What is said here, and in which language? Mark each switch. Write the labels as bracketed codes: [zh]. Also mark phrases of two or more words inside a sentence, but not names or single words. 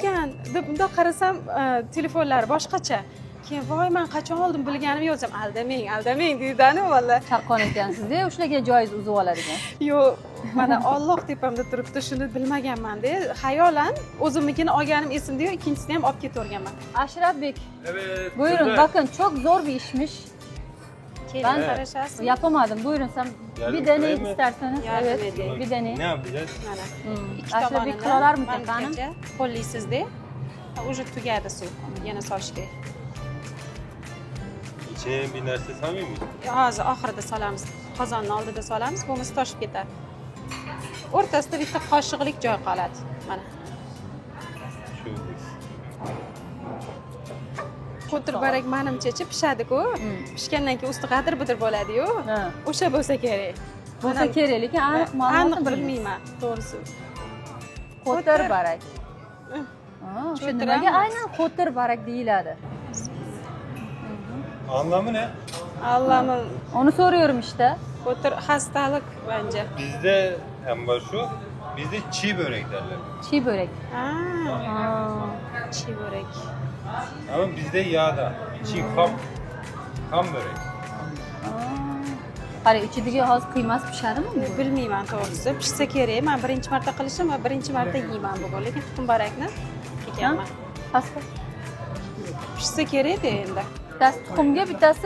[uz] ekan deb bundoq qarasam telefonlar boshqacha. Keyin voy men qachon oldim bilganim yo'q desam, aldamang deydani vallah. Chaqqon ekansiz-da, ushlarga joyiz uzib oladigan. Yo'q, mana Alloh tepamda turibdi, shuni bilmaganman-da. Xayolan o'zimnikini olganim esimda-yu, ikkinchisini ham olib ketaverganman. Ashraf Bek, [tr] Evet. buyurun, kızlar. bakın çok zor bir işmiş. [uz] Keling, qarashasiz. [tr] Yapamadım. Buyurun sen Yardım bir deneyin edeyim mi? isterseniz. Yardım Evet, edeyim. bir deneyin. Ne yapacağız? [uz] Mana. Ikki Ashraf Bek tomonini qilar mı mangacha [tr] takanım? [uz] qo'llaysizda. Уже tugadi suv. Yana solish kerak. [tr] İçine bir narsa salmıyor muyuz? [uz] Hozir oxirida solamiz. Qozonni oldida solamiz, bo'lmasa toshib ketadi. O'rtasida bitta qoshiqlik joy qoladi. Mana. [tr] Şu. [uz] Qo'tir barak menimcha pishadi-ku. Pishgandan keyin usti g'adir-budir bo'ladi-yu. Ha. O'sha bo'lsa kerak. Bo'lsa kerak, lekin aniq Aniq ma'lumotni bilmayman, to'g'risi. Qo'tir barak. Ha, o'sha Cho'tir nimaga emas. aynan qo'tir barak deyiladi? [tr] Anlamı ne? [uz] Allohim, [tr] Onu soruyorum işte. [uz] qo'tir xastalik bence. [tr] Bizde hem var şu. Bizde çiğ börek derler. Çiğ börek. Ha, Ha. çiğ börek. Ama bizde yağda. Çiğ ham börek. [uz] Qara, ichidagi hozir qiymasi pishadimi bu? Bilmayman to'g'risi. Pishsa kerak. Men birinchi marta qilishim va birinchi marta yeyman bugun, lekin tuxum barakni yeganman. Pasta. Pishsa kerak-da endi.